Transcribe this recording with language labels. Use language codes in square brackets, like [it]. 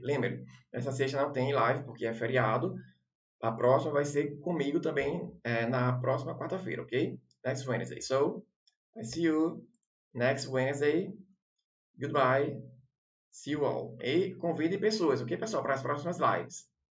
[pt] Lembre, essa sexta não tem live porque é feriado. A próxima vai ser comigo também na próxima quarta-feira, ok? [en] Next Wednesday. So, I see you next Wednesday. Goodbye. See you all. [pt] E convide pessoas, ok, pessoal, para as próximas lives.